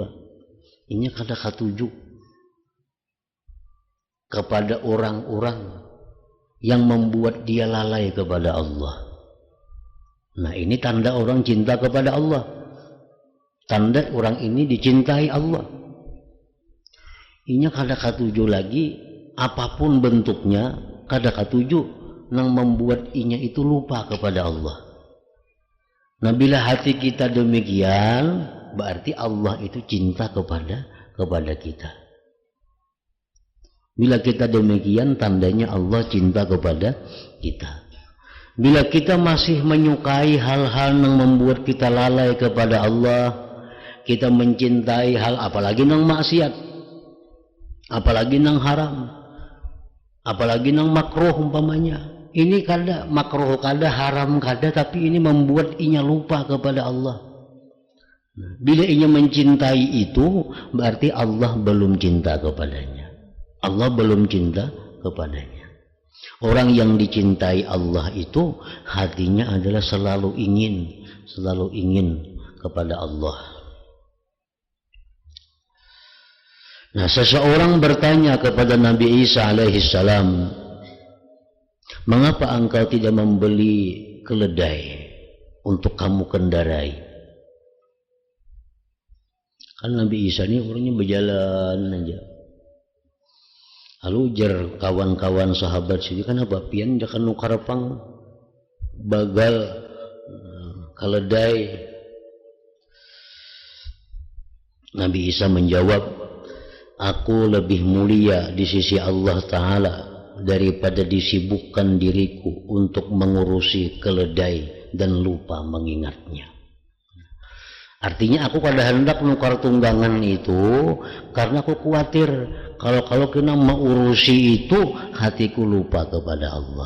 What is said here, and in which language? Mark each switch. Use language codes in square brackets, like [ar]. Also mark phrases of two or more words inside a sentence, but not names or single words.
[id] Ini kada katuju kepada orang-orang yang membuat dia lalai kepada Allah. Nah ini tanda orang cinta kepada Allah. Tanda orang ini dicintai Allah. [bjn] Inya kada katuju lagi apapun bentuknya, kada katuju nang membuat inya itu lupa kepada Allah. [id] Nah bila hati kita demikian, berarti Allah itu cinta kepada kita. Bila kita demikian, tandanya Allah cinta kepada kita. Bila kita masih menyukai hal-hal yang membuat kita lalai kepada Allah, kita mencintai hal apalagi nang maksiat, apalagi nang haram, apalagi nang makruh umpamanya. [bjn] Ini kada makruh, kada haram, kada, tapi ini membuat inya lupa kepada Allah. [id] Bila ia mencintai itu, berarti Allah belum cinta kepadanya. Allah belum cinta kepadanya. Orang yang dicintai Allah itu hatinya adalah selalu ingin kepada Allah. Nah, seseorang bertanya kepada Nabi Isa alaihissalam, mengapa engkau tidak membeli keledai untuk kamu kendarai? Kan Nabi Isa ini orangnya berjalan aja. [bjn] Lalu jar kawan-kawan sahabat sini, kan apa pian jangan nukar pang bagal keledai. [id] Nabi Isa menjawab, aku lebih mulia di sisi Allah Ta'ala daripada disibukkan diriku untuk mengurusi keledai dan lupa mengingatnya. Artinya aku pada hendak nukar tunggangan itu karena aku khawatir kalau kena mengurusi itu hatiku lupa kepada Allah.